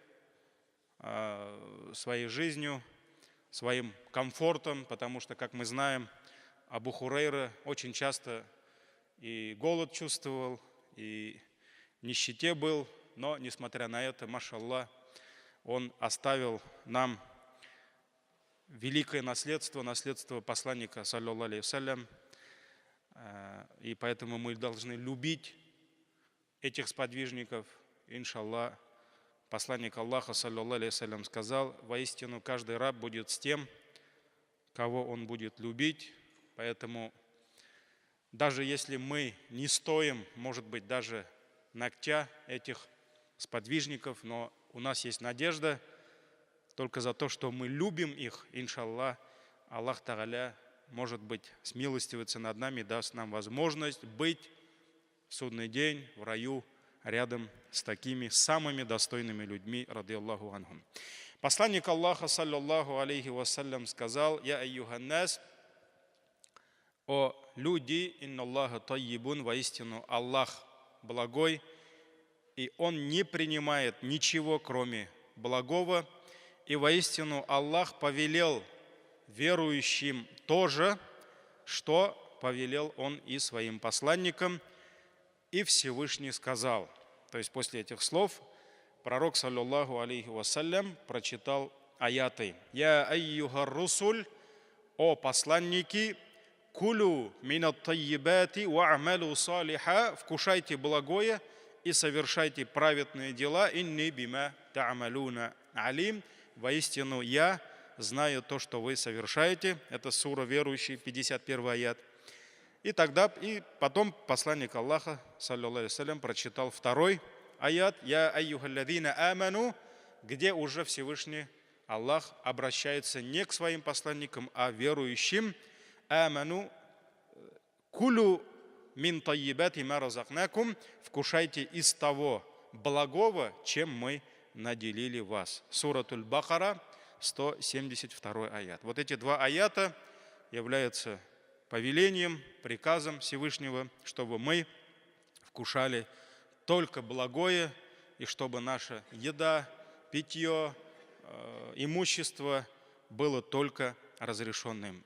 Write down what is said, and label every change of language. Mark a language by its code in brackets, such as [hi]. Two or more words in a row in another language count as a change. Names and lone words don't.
[ru] своей жизнью, своим комфортом, потому что, как мы знаем, Абу Хурайра очень часто и голод чувствовал, и в нищете был, но, несмотря на это, машаллах, он оставил нам великое наследство, наследство посланника, [ar] صلى الله عليه وسلم, [ru] и поэтому мы должны любить этих сподвижников. Иншаллах, посланник Аллаха, [ar] صلى الله عليه وسلم, [ru] сказал: воистину каждый раб будет с тем, кого он будет любить. Поэтому даже если мы не стоим, может быть, даже ногтя этих сподвижников, но у нас есть надежда только за то, что мы любим их, иншаллах, Аллах Тааля, может быть, смилостивится над нами, даст нам возможность быть в судный день в раю рядом с такими самыми достойными людьми, [ar] رضي الله عنهم. [ru] Посланник Аллаха, [ar] صلى الله عليه وسلم, [ru] сказал: [ar] «يا أيها الناس, [ru] о люди, [ar] إن الله طيب, [ru] воистину Аллах благой, и Он не принимает ничего, кроме благого, и воистину Аллах повелел верующим тоже, что повелел Он и своим посланникам». И Всевышний сказал, то есть после этих слов пророк, [ar] صلى الله عليه وسلم, [ru] прочитал аяты: [ar] «يا أيها الرسل, [ru] о посланники, [ar] كلوا من الطيبات واعملوا صالحا, [ru] вкушайте благое и совершайте праведные дела, [ar] إني بما تعملون عليم, [ru] воистину я знаю то, что вы совершаете». Это сура верующие, 51 аят. И потом посланник Аллаха, [ar] صلى الله عليه وسلم, [ru] прочитал второй аят: [ar] «يا أيها الذين آمنوا», [ru] где уже Всевышний Аллах обращается не к своим посланникам, а верующим: [ar] «آمنوا كلوا من طيبات ما رزقناكم», [ru] вкушайте из того благого, чем мы наделили вас. Суратуль Бакара, 172 аят. Вот эти два аята являются повелением, приказом Всевышнего, чтобы мы вкушали только благое, и чтобы наша еда, питье, имущество было только разрешенным.